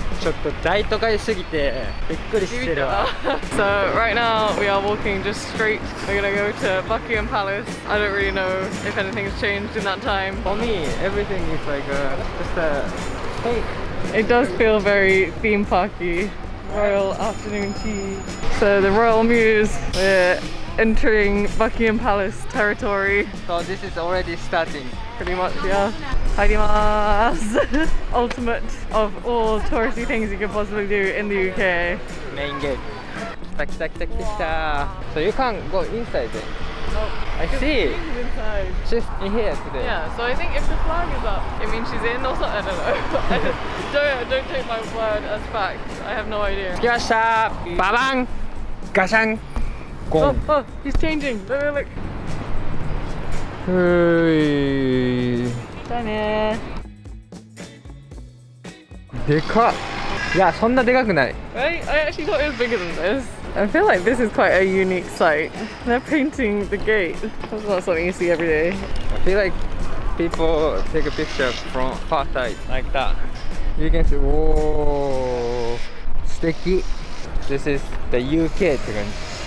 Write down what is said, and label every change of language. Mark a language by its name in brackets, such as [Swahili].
[Japanese] ちょっと大都会すぎてびっくりしてるわ [English] So right now we are walking just straight. We're gonna go to Buckingham Palace. I don't really know if anything's changed in that time. For me, everything is like just a fake. It does feel very theme parky. Royal afternoon tea. So the Royal Mews, we're entering Buckingham Palace territory. So this is already starting. Pretty much, yeah. Hairimasu! Ultimate of all touristy things you could possibly do in the UK. Main gate. [Japanese] 来た来た来た来た来た [English] So you can't go inside then? Oh, I see. She's inside. She's in here today. Yeah, so I think if the flag is up, it means she's in or something. I don't know. don't take my word as fact. I have no idea. [Japanese] 来ましたババンガシャンゴ [English] Oh, ン oh, he's changing. Look. ふーい Done. [Japanese] でかっいやそんなでかくない [English] Right? I actually thought it was bigger than this. I feel like this is quite a unique sight. They're painting the gate. That's not something you see every day. I feel like people take a picture from far side like that. You can see, whoa, [Japanese] 素敵 [English] This is the UK [Japanese] って感じ